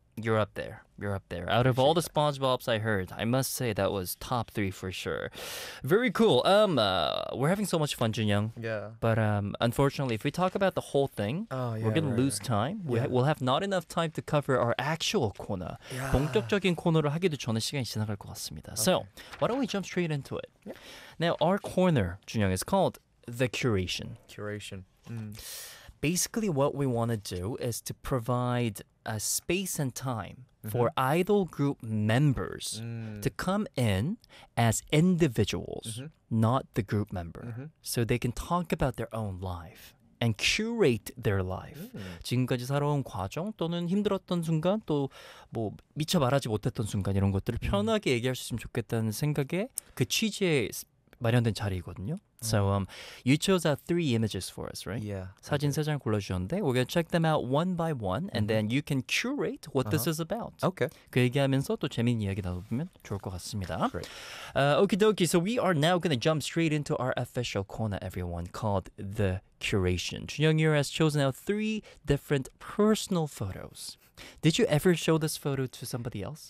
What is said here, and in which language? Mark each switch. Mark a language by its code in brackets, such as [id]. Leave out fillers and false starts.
[en] You're up there. Out of all the SpongeBobs I heard, I must say that was top three for sure. Very cool. We're having so much fun, Junyoung. Yeah. But unfortunately, if we talk about the whole thing, we're going to lose time. We'll have not enough time to cover our actual corner. Yeah. [ko] 본격적인 코너를 하기도 전에 시간이 지나갈 것 같습니다. [en] Okay. So, why don't we jump straight into it? Yeah. Now, our corner, Junyoung, is called The Curation. Curation. Mm. Basically, what we want to do is to provide a space and time mm-hmm. for idol group members mm. to come in as individuals, mm-hmm. not the group member, mm-hmm. so they can talk about their own life and curate their life. Mm. [ko] 지금까지 살아온 과정 또는 힘들었던 순간 또 뭐 미처 말하지 못했던 순간 이런 것들을 편하게 mm. 얘기할 수 있으면 좋겠다는 생각에 그 취지에 마련된 자리이거든요. [en] So you chose out 3 images for us, right? Yeah. [ko] 사진 세 장 골라주셨는데 [en] we're going to check them out one by one and then you can curate what this is about. Okay. [ko] 그 얘기하면서 또 재미있는 이야기 나눠보면 좋을 것 같습니다. [en] Great. Okie dokie. So we are now going to jump straight into our official corner, everyone, called The Curation. Junyoung has chosen out 3 different personal photos. Did you ever show this photo to somebody else?